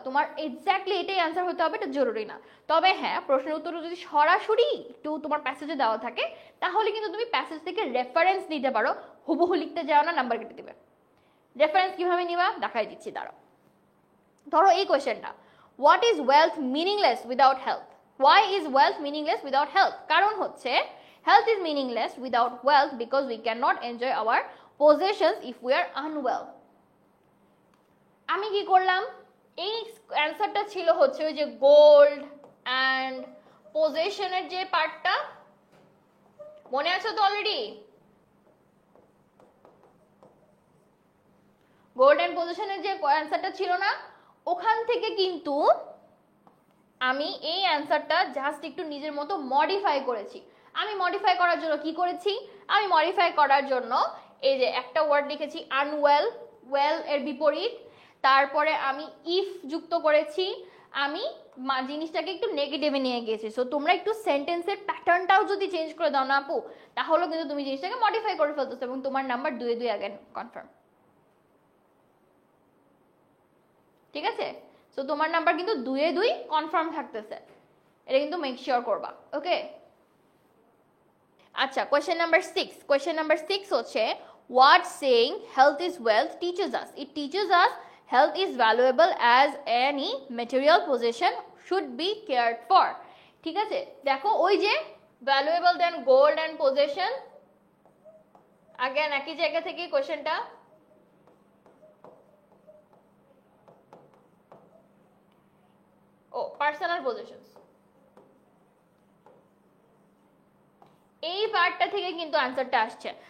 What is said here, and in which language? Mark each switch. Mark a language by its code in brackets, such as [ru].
[bn] তোমার এক্স্যাক্টলি এটাই অ্যান্সার হতে হবে এটা জরুরি না। তবে হ্যাঁ, প্রশ্নের উত্তর যদি সরাসরি একটু তোমার প্যাসেজে দেওয়া থাকে তাহলে কিন্তু তুমি প্যাসেজ থেকে রেফারেন্স নিতে পারো, হুবহু লিখতে যাও না, নাম্বার কেটে দিবে। রেফারেন্স কিভাবে নিবা দেখাই দিচ্ছি, দাঁড়াও। ধরো এই কোয়েশ্চেনটা, [en] What is wealth meaningless without health? Why is wealth meaningless without health? [bn] কারণ হচ্ছে [en] health is meaningless without wealth because we cannot enjoy our possessions if we are unwell. [bn] আমি কি করলাম, এই অ্যানসারটা ছিল হচ্ছে ওই যে গোল্ড অ্যান্ড পজেশনের যে পার্টটা, মনে আছে তো অলরেডি? গোল্ড অ্যান্ড পজেশনের যে অ্যানসারটা ছিল না, ওখান থেকে কিন্তু আমি এই অ্যানসারটা জাস্ট একটু নিজের মতো মডিফাই করেছি। আমি মডিফাই করার জন্য কি করেছি? আমি মডিফাই করার জন্য এই যে একটা ওয়ার্ড লিখেছি আনওয়েল, ওয়েল এর বিপরীত, তারপরে আমি ইফ যুক্ত করেছি, আমি জিনিসটাকে একটু নেগেটিভে নিয়ে গেছি। সো তোমরা একটু সেন্টেন্সের প্যাটার্নটাও যদি চেঞ্জ করে দাও না আপু, তাহলে কিন্তু তুমি জিনিসটাকে মডিফাই করে ফেলতেছো এবং তোমার নাম্বার 2-2 আগেন কনফার্ম। ঠিক আছে, সো তোমার নাম্বার কিন্তু 2-2 কনফার্ম থাকতেছে, এটা কিন্তু মেক শিওর করবা। ওকে, আচ্ছা কোয়েশ্চেন নাম্বার 6। কোয়েশ্চেন নাম্বার 6 হচ্ছে [en] what saying health is wealth teaches us? It teaches us health is valuable as any material possession should be cared for. [bn] ঠিক আছে, দেখো ওই যে [en] valuable than gold and possession, [bn] again একই জায়গা থেকে কোয়েশ্চেনটা। ও পার্সোনাল পজিশনস, এই পার্টটা থেকে কিন্তু আনসারটা আসছে।